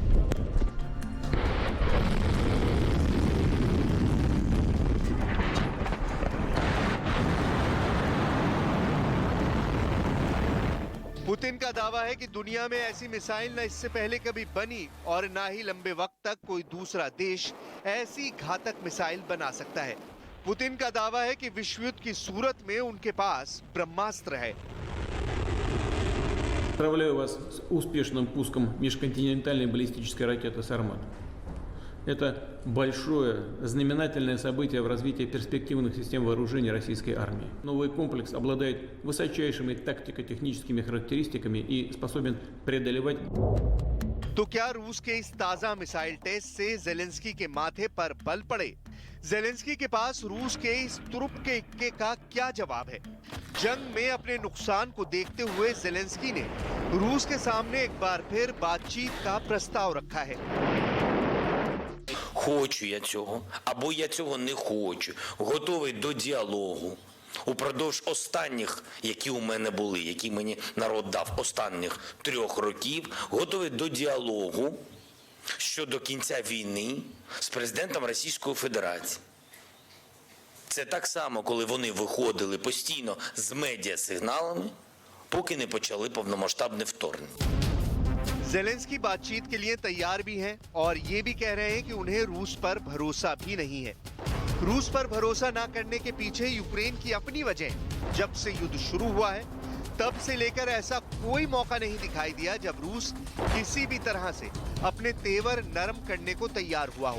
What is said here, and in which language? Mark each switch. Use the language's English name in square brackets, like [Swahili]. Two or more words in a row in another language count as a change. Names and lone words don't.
[Hindi] पुतिन का दावा है कि दुनिया में ऐसी मिसाइल न इससे पहले कभी बनी और ना ही लंबे वक्त तक कोई दूसरा देश ऐसी घातक मिसाइल बना सकता है। पुतिन का दावा है कि विश्व युद्ध की सूरत में उनके पास ब्रह्मास्त्र है। [Russian] Поздравляю вас с успешным пуском межконтинентальной баллистической ракеты «Сармат». Это большое знаменательное событие в развитии перспективных систем вооружений российской армии. Новый комплекс обладает высочайшими тактико-техническими характеристиками и способен преодолевать. [Hindi] तो क्या रूस के इस ताजा मिसाइल टेस्ट से ज़ेलेंस्की के माथे पर बल पड़े? ज़ेलेंस्की के पास रूस के इस तुरुप के इक्के का क्या जवाब है? जंग में अपने नुकसान को देखते हुए ज़ेलेंस्की ने रूस के सामने एक बार फिर बातचीत का प्रस्ताव रखा है। [Ukrainian] Хочу я цього, або я цього не хочу. Готовий до діалогу. Упродовж останніх, які у мене були, які мені народ дав, останніх 3 років, готовий до діалогу щодо кінця війни з президентом Російської Федерації. Це так само, коли вони виходили постійно з медіасигналами, поки не почали повномасштабне вторгнення. [Hindi] ज़ेलेंस्की बातचीत के लिए तैयार भी हैं और ये भी कह रहे हैं कि उन्हें रूस पर भरोसा भी नहीं है। रूस पर भरोसा ना करने के पीछे यूक्रेन की अपनी वजह। जब से युद्ध शुरू हुआ है तब से लेकर ऐसा कोई मौका नहीं दिखाई दिया जब रूस किसी भी तरह से अपने तेवर नरम करने को तैयार हुआ हो।